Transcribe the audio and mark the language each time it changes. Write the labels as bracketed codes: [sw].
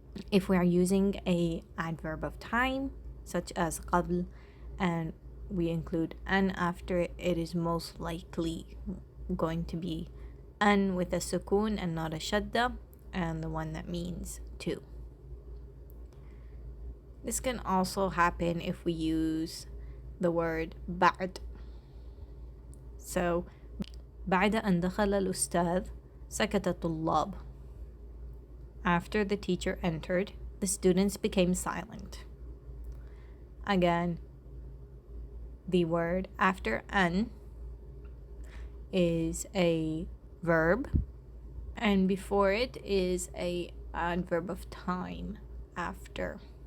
[en] If we are using a adverb of time, such as qabl, and we include an after it, it is most likely going to be an with a sukun and not a shadda, and the one that means to. This can also happen if we use the word ba'd. [ar] So, بعد أن دخل الأستاذ سكت الطلاب. [en] After the teacher entered, the students became silent. Again, the word after an is a verb, and before it is a adverb of time, after.